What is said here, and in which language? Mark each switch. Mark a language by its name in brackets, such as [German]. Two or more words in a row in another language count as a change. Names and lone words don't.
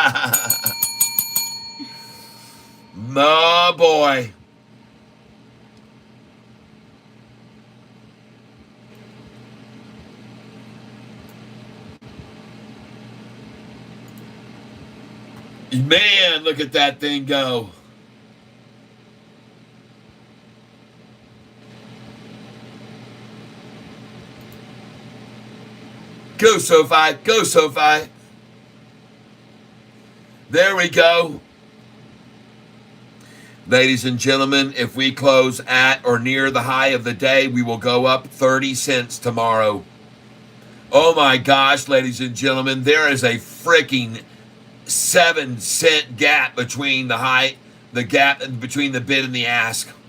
[English] My boy. Man, look at that thing go. Go, Sofi. Go, Sofi. There we go. Ladies and gentlemen, if we close at or near the high of the day, we will go up 30 cents tomorrow. Oh my gosh, ladies and gentlemen, there is a freaking 7-cent gap between the gap between the bid and the ask.